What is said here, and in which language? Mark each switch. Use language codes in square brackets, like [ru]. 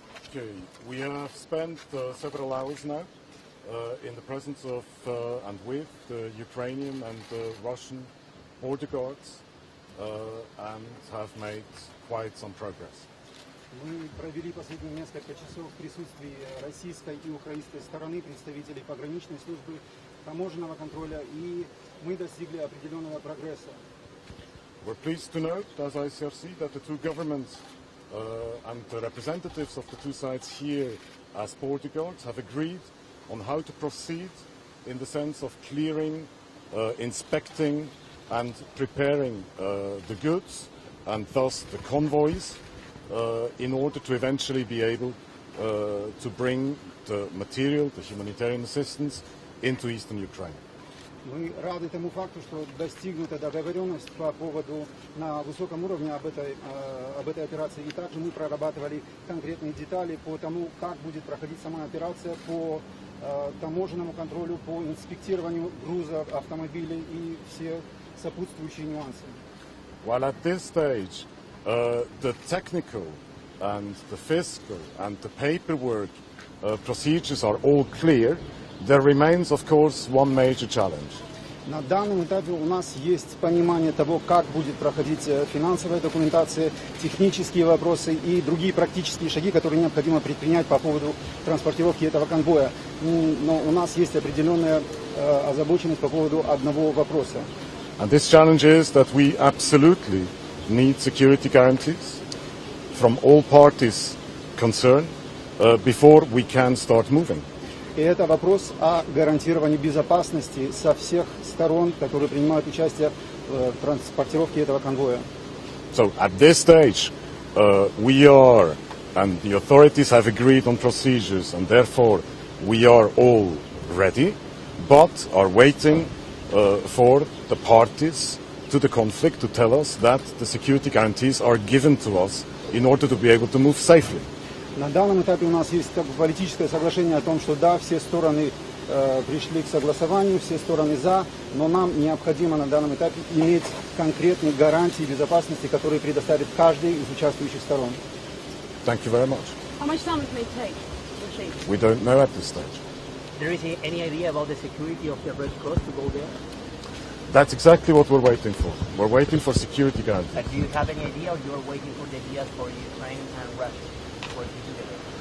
[en] Okay, we have spent several hours now in the presence of and with the Ukrainian and the Russian border guards and have made quite some progress. [ru] Мы провели последние несколько часов в присутствии российской и украинской стороны, представителей пограничной службы, таможенного контроля, и мы достигли определенного прогресса. [en] We're pleased to note, as ICRC, that the two governments and the representatives of the two sides here as border guards have agreed on how to proceed in the sense of clearing, inspecting and preparing the goods and thus the convoys in order to eventually be able to bring the material, the humanitarian assistance into eastern Ukraine. [ru] Мы рады тому факту, что достигнута договоренность по поводу на высоком уровне об этой операции. И также мы прорабатывали конкретные детали по тому, как будет проходить сама операция, по таможенному контролю, по инспектированию грузов, автомобилей и все сопутствующие нюансы. [en] While at this stage, the technical and the fiscal and the paperwork procedures are all clear, there remains, of course, one major challenge. [ru] На данном этапе у нас есть понимание того, как будет проходить финансовая документация, технические вопросы и другие практические шаги, которые необходимо предпринять по поводу транспортировки этого конвоя. Но у нас есть определенная озабоченность по поводу одного вопроса. [en] And this challenge is that we absolutely need security guarantees from all parties concerned before we can start moving. [ru] И это вопрос о гарантировании безопасности со всех сторон, которые принимают участие в транспортировке этого конвоя. [en] So at this stage, we are, and the authorities have agreed on procedures, and therefore we are all ready, but are waiting for the parties to the conflict to tell us that the security guarantees are given to us in order to be able to move safely. [ru] На данном этапе у нас есть политическое соглашение о том, что да, все стороны пришли к согласованию, все стороны за, но нам необходимо на данном этапе иметь конкретные гарантии безопасности, которые предоставит каждый из участвующих сторон. [en] Thank you very much. How much time it may take? We don't know at this stage. There is any idea about the security of the Red Cross to go there? That's exactly what we're waiting for. We're waiting for security guarantees. But do you have any idea, or you are waiting for the ideas for Ukraine and Russia working together?